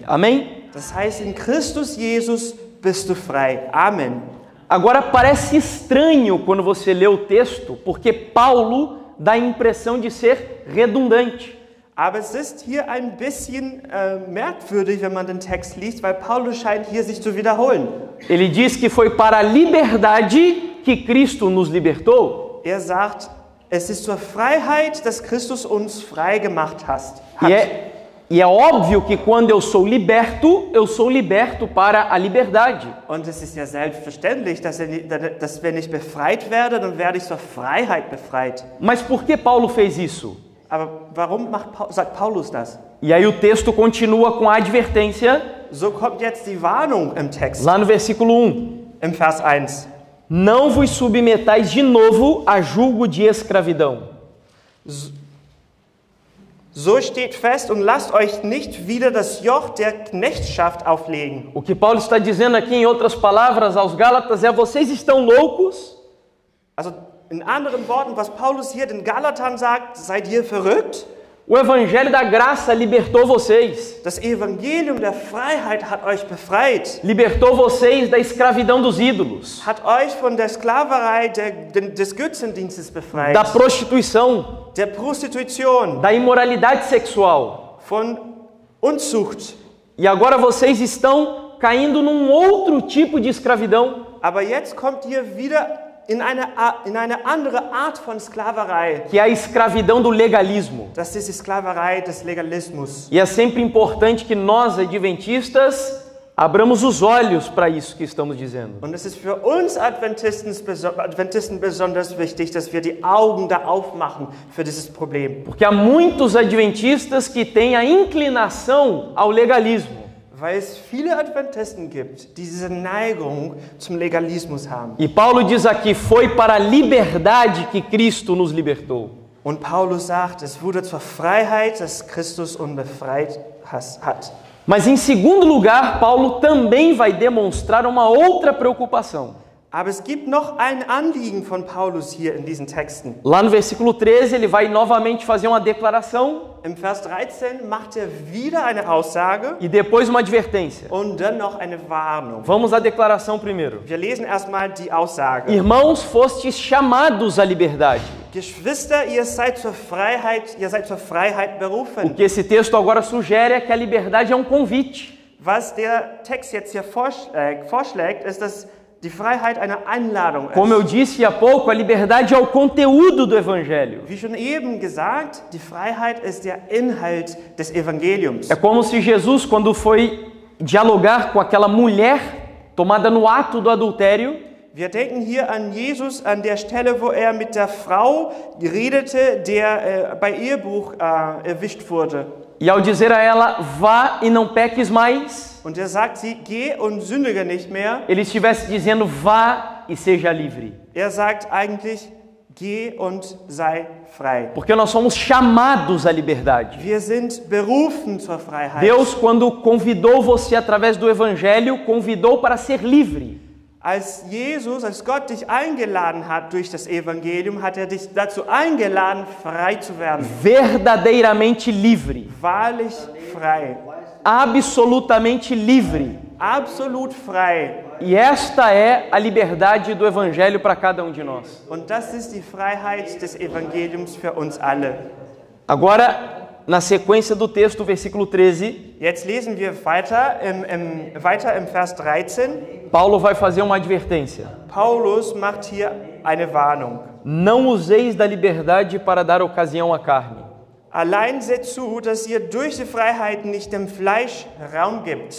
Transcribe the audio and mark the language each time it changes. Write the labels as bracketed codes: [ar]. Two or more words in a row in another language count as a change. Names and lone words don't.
[pt] Amém? [de] Das heißt, in Christus Jesus bist du frei. Amen. [pt] Agora, parece estranho quando você lê o texto, porque Paulo dá a impressão de ser redundante. [de] Aber es ist hier ein bisschen merkwürdig, wenn man den Text liest, weil Paulus scheint hier sich zu wiederholen. [pt] Ele diz que foi para a liberdade que Cristo nos libertou. [de] Er sagt, es ist zur Freiheit, dass Christus uns frei gemacht hat. [pt] E é óbvio que quando eu sou liberto para a liberdade. [de] Und es ist ja selbstverständlich, dass wenn ich befreit werde, dann werde ich zur Freiheit befreit. [pt] Mas por que Paulo fez isso? [de] Aber warum sagt Paulus das? [pt] E aí o texto continua com a advertência. [de] So kommt jetzt die Warnung im Text. [pt] Lá no versículo 1. [de] Im Vers 1. [pt] Não vos submetais de novo a julgo de escravidão. [de] So steht fest und lasst euch nicht wieder das Joch der Knechtschaft auflegen. [pt] O que Paulo está dizendo aqui, em outras palavras, aos Gálatas é: vocês estão loucos? [de] Also in anderen Worten, was Paulus hier den Galatern sagt, seid ihr verrückt? [pt] O evangelho da graça libertou vocês. [de] Das Evangelium der Freiheit hat euch befreit. [pt] Libertou vocês da escravidão dos ídolos. [de] Hat euch von der Sklaverei des Götzendienstes befreit. [pt] Da prostituição. [de] Der Prostitution. [pt] Da imoralidade sexual. [de] Von Unzucht. [pt] E agora vocês estão caindo num outro tipo de escravidão. [de] Aber jetzt kommt ihr wieder in eine andere Art von Sklaverei. [pt] Que é a escravidão do legalismo. [de] Das ist die Sklaverei des Legalismus. [pt] E é sempre importante que nós, adventistas, abramos os olhos para isso que estamos dizendo. [de] Und es ist für uns Adventisten besonders wichtig, dass wir die Augen da aufmachen für dieses Problem. [pt] Porque há muitos adventistas que têm a inclinação ao legalismo. [de] Weil es viele Adventisten gibt, die diese Neigung zum Legalismus haben. [pt] E Paulo diz aqui: foi para a liberdade que Cristo nos libertou. [de] Und Paulus sagt, es wurde zur Freiheit, dass Christus uns befreit hat. [pt] Mas em segundo lugar, Paulo também vai demonstrar uma outra preocupação. [de] Aber es gibt noch ein Anliegen von Paulus hier in diesen Texten. [pt] Lá no versículo 13, ele vai novamente fazer uma declaração. [de] Im Vers 13 macht er wieder eine Aussage. [pt] E depois uma advertência. [de] Und dann noch eine Warnung. [pt] Vamos à declaração primeiro. [de] Wir lesen erstmal die Aussage. [pt] Irmãos, fostes chamados à liberdade. [de] Geschwister, ihr seid zur Freiheit berufen. [pt] O que esse texto agora sugere é que a liberdade é um convite. [de] Was der Text jetzt hier vorschlägt, ist, dass die Freiheit eine Einladung ist. [pt] Como eu disse há pouco, a liberdade é o conteúdo do Evangelho. [de] Wie schon eben gesagt, die Freiheit ist der Inhalt des Evangeliums. [pt] É como se Jesus, quando foi dialogar com aquela mulher tomada no ato do adultério, [de] wir denken hier an Jesus an der Stelle, wo er mit der Frau redete, der bei Ehebruch erwischt wurde. [pt] E ao dizer a ela, vá e não peques mais, [de] und er sagt sie, geh und sündige nicht mehr, [pt] ele estivesse dizendo, vá e seja livre. [de] Er sagt eigentlich, geh und sei frei. [pt] Porque nós somos chamados à liberdade. [de] Wir sind berufen zur Freiheit. [pt] Deus, quando convidou você através do Evangelho, convidou para ser livre. [de] Als Gott dich eingeladen hat durch das Evangelium, hat er dich dazu eingeladen, frei zu werden. [pt] Verdadeiramente livre. [de] Wahrlich frei. [pt] Absolutamente livre. [de] Absolut frei. [pt] E esta é a liberdade do Evangelho para cada um de nós. [de] Und das ist die Freiheit des Evangeliums für uns alle. [pt] Agora, na sequência do texto, versículo 13, [de] Jetzt lesen wir weiter im Vers 13. [pt] Paulo vai fazer uma advertência. [de] Paulus macht hier eine Warnung. [pt] Não useis da liberdade para dar ocasião à carne. [de] Allein seht zu, dass ihr durch die Freiheit nicht dem Fleisch Raum gibt.